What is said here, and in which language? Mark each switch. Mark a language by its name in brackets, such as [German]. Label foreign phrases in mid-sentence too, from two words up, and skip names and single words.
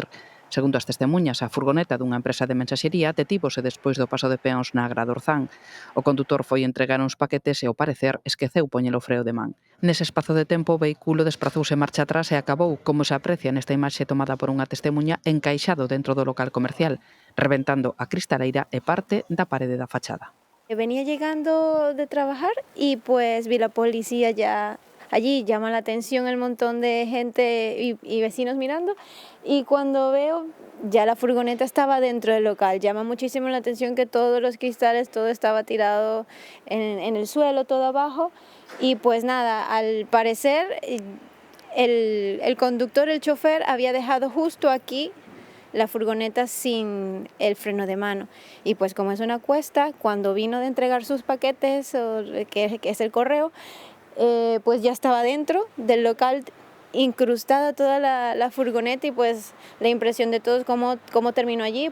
[Galician] Segundo as testemuñas, a furgoneta dunha empresa de mensaxería detívose despois do paso de peóns na Agra do Orzán. O condutor foi entregar uns paquetes e, ao parecer, esqueceu poñer o freo de man. Nese espazo de tempo, o vehículo desprazouse marcha atrás e acabou, como se aprecia nesta imaxe tomada por unha testemuña, encaixado dentro do local comercial, reventando a cristaleira e parte da parede da fachada. [Spanish] Venía llegando de trabajar y pues vi la policía ya allí, llama la atención el montón de gente y vecinos mirando, y cuando veo ya la furgoneta estaba dentro del local. Llama muchísimo la atención que todos los cristales, todo estaba tirado en el suelo, todo abajo, y pues nada, al parecer el conductor, el chofer, había dejado justo aquí la furgoneta sin el freno de mano, y pues como es una cuesta, cuando vino de entregar sus paquetes, que es el correo, pues ya estaba dentro del local, incrustada toda la furgoneta, y pues la impresión de todos cómo terminó allí.